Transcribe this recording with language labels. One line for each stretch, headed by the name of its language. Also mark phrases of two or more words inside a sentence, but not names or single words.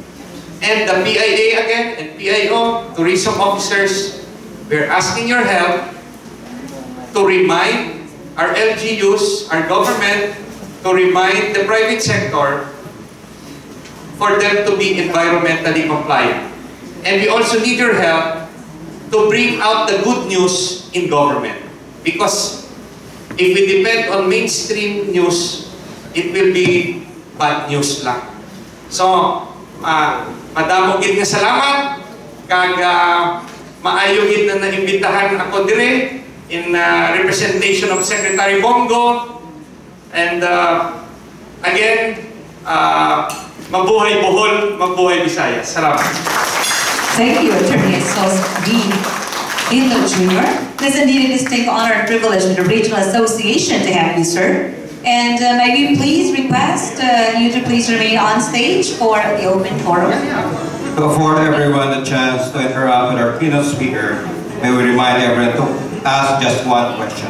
English: And the PIA again, and PIO, tourism officers, we're asking your help to remind our LGUs, our government, to remind the private sector for them to be environmentally compliant. And we also need your help to bring out the good news in government. Because if we depend on mainstream news, it will be bad news lang.
Hiligaynon: So, madamogid nga salamat, kag maayogid na naimbitahan ako dire
English: in representation of Secretary Bongo. And again,
Filipino: mabuhay Bohol, mabuhay Visayas. Salamat.
English: Thank you, Attorney Sos V. Inlo Jr. It is indeed a distinct honor and privilege of the Regional Association to have you, sir. And may we please request you to please remain on stage for the open forum. To afford everyone the chance to interact with our keynote speaker, may we remind everyone to ask just one question.